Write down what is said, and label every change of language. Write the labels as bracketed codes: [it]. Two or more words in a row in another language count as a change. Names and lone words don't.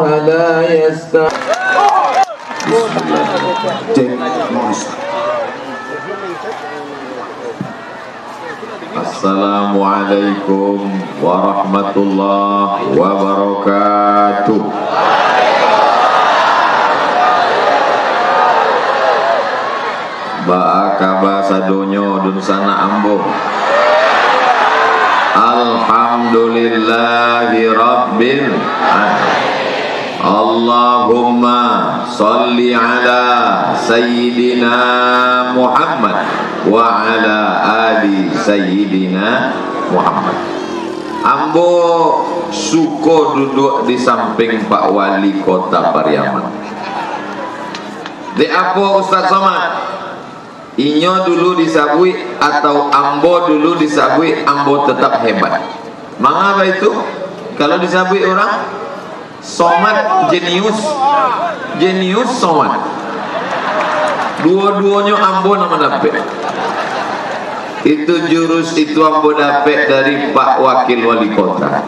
[ar] لا يستطيع. السلام عليكم ورحمة الله وبركاته. [min] Ba'akaba sadonyo dun sana ambo. [ar] الحمد لله رب العالمين. اللهم صل على سيدنا محمد وعلى آل سيدنا محمد wa ala ali sayyidina Muhammad. [min] Ambo suko duduk di samping Pak Wali Kota Pariaman. Di apa Ustaz Somad? Inyo dulu disabui atau ambo dulu disabui, ambo tetap hebat. [id] Mengapa itu? [min] Kalau disabui orang Somad jenius, jenius Somad. Dua-duanya ambo nama dapet. Itu jurus itu ambo dapet dari Pak Wakil Wali Kota.